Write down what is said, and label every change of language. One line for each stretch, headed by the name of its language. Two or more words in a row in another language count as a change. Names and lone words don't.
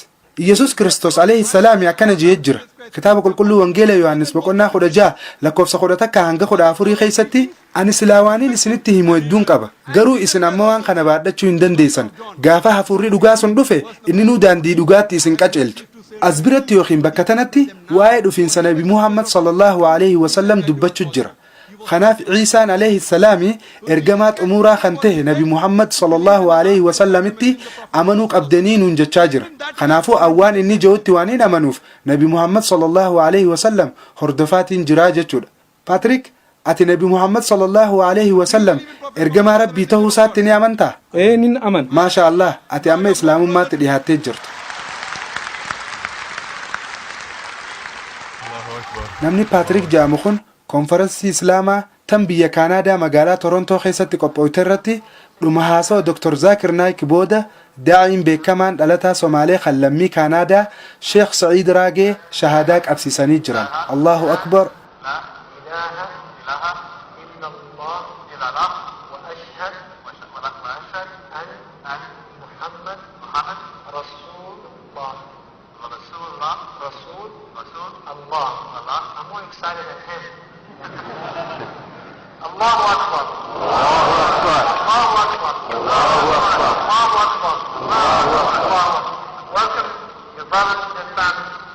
Oromo: Iyyesus Kiristoos
Arabic: عليه السلام
Oromo: akkana jedhee jira. Kitaaba qulqulluu wangeela Yohaannis boqonnaa 16 lakkoofsa 11 hanga 14 keessatti ani silaawaaniin isinitti himu hedduun qaba. Garuu isin amma waan kana baadhachuu hin dandeessan. Gaafa hafuurri dhugaa sun dhufe inni nuu daandii dhugaatti isin qaceelcha. As biratti yookiin bakka tanatti waa'ee dhufiinsa Nabi Muhammad
Arabic: صلى الله عليه وسلم
Oromo: dubbachuu jira. Kanaaf Ciisaan
Arabic: عليه السلام
Oromo: ergamaa xumuuraa kan ta'e Nabi Muhammad
Arabic: صلى الله عليه وسلم
Oromo: amanuu qabdanii nuun jechaa jira. Kanaafuu awwaan inni jedhutti waan hin amanuuf Nabi Muhammad
Arabic: صلى الله عليه وسلم
Oromo: hordofaatiin jiraa jechuudha. Patrick, ati Nabi Muhammad
Arabic: صلى الله عليه وسلم
Oromo: ergamaa rabbii ta'uu isaatti ni amantaa? Nin aman.
Arabic: ما شاء الله,
Oromo: ati amma islaamummaatti dhihaattee jirtu. Namni Patrick jedhamu kun konferansii islaamaa tan biyya Kaanaadaa magaalaa Torontoo keessatti qophoofte irratti dhuma haasawa Dr. Zaakir Naayik booda daa'iin beekamaan dhalataa Somaalee kan lammii Kaanaadaa Sheekh Sa'iid Raagee shahaadaa qabsiisanii jiran.
Arabic: الله أكبر.
English: I'm more excited than him.
Arabic: الله أكبر. الله أكبر. الله أكبر. الله أكبر. الله أكبر. الله أكبر.
English: Welcome your brothers and sisters.